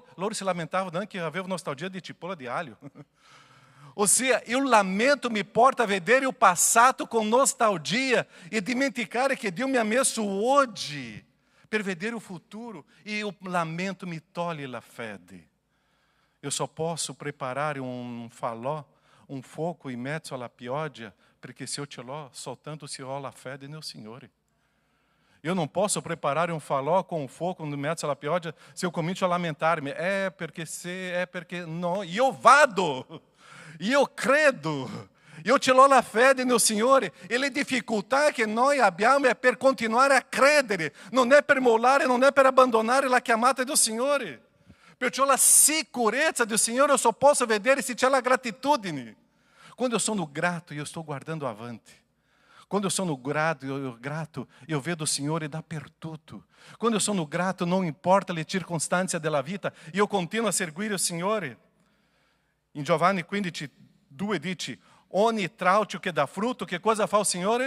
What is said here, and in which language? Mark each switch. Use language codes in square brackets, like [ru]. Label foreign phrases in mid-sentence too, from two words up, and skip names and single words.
[it] Loro si lamentavano anche avevano nostalgia di cipolla di alho. Ossia, il lamento mi porta a vedere il passato con nostalgia e dimenticare che Dio mi ha messo oggi per vedere il futuro e il lamento mi toglie la fede. Io só posso preparare un falò, un fuoco in mezzo alla pioggia, perché se eu ce l'ho, soltanto se ho la fede nel Signore. [pt] Eu não posso preparar um falò com um fogo no [it] mezzo alla pioggia [pt] se eu comincio a lamentar-me. [it] Perché [pt] não. E eu [it] vado, [pt] e eu [it] credo, eu ce l'ho la fede nel Signore. E le difficoltà che noi abbiamo è per continuare a credere, non è per mollare, non è per abbandonare la chiamata del Signore. Perciò la sicurezza del Signore [pt] eu só [it] posso vedere se c'è la gratitudine. Quando eu sono grato, [pt] eu estou guardando [it] avanti. Quando eu sono grato, eu vedo o Signore dappertutto. Quando eu sono grato, [pt] não importa [it] le circostanze della vita, eu continuo a seguire il Signore. In Giovanni 15:2 dice, ogni traucio che dà frutto, che cosa fa il Signore?